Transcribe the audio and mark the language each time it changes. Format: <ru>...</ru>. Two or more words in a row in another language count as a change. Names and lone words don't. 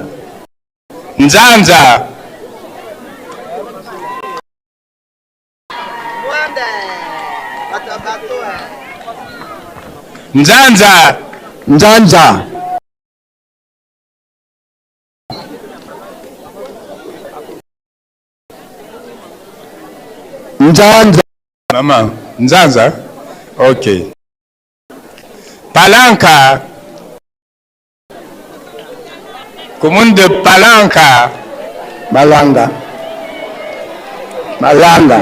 <fr>Nzanza. Nzanza. Nzanza. Nzanza. Maman, Nzanza. Ok. Palanca. Commune de Palanca. Malanga. Malanga.</fr>